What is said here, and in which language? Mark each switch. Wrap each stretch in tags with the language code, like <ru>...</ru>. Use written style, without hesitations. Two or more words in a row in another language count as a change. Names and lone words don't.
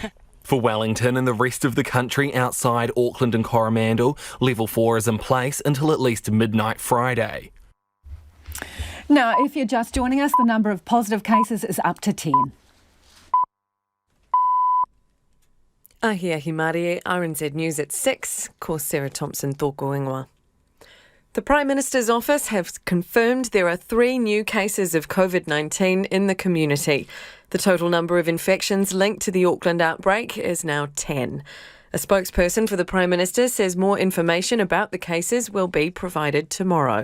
<en>For Wellington and the rest of the country outside Auckland and Coromandel, Level 4 is in place until at least midnight Friday. Now, if you're just joining us, the number of positive cases is up to 10.</en> <mi>Ahia Himari,</mi> <en>RNZ News at 6,</en> <mi>ko Sarah Thompson tōko ingoa.</mi> <en>The Prime Minister's office has confirmed there are 3 new cases of COVID-19 in the community. The total number of infections linked to the Auckland outbreak is now 10. A spokesperson for the Prime Minister says more information about the cases will be provided tomorrow.</en>